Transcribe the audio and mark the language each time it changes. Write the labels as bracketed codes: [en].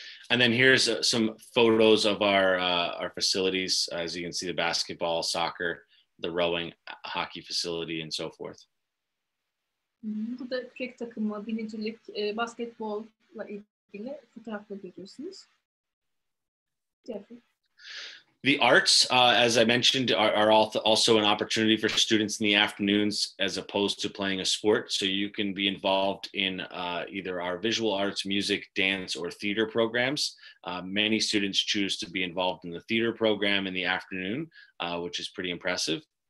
[en] And then here's some photos of our facilities. As you can see, the basketball, soccer, the rowing, hockey facility, and so forth. [tr] Burada kürek takımı, binicilik, basketbolla ilgili fotoğrafları görüyorsunuz. [en] Jeffrey. The arts, as I mentioned, are also an opportunity for students in the afternoons as opposed to playing a sport. So you can be involved in either our visual arts, music, dance, or theater programs. Many students choose to be involved in the theater program in the afternoon, which is pretty impressive.